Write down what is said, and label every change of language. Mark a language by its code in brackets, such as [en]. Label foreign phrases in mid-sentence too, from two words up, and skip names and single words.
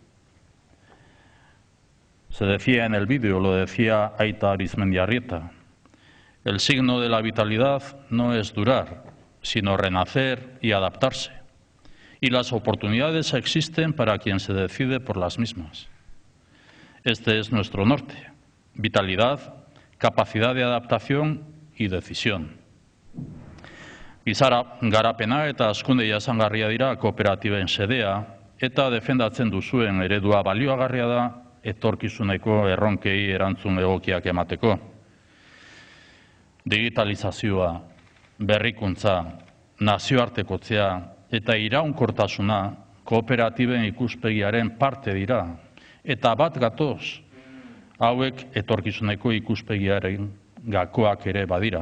[es] Se decía en el vídeo, lo decía Aita Arizmendiarrieta, el signo de la vitalidad no es durar, sino renacer y adaptarse. Y las oportunidades existen para quien se decide por las mismas. Este es nuestro norte: vitalidad, capacidad de adaptación y decisión. [eu] Giza garapena eta hazkunde jasangarria dira kooperatiben xedea, eta defendatzen duzuen eredua balioagarria da etorkizuneko erronkei erantzun egokiak emateko. Digitalizazioa, berrikuntza, nazioartekotzea eta iraunkortasuna kooperatiben ikuspegiaren parte dira, eta bat gatoz, hauek etorkizuneko ikuspegiaren gakoak ere badira.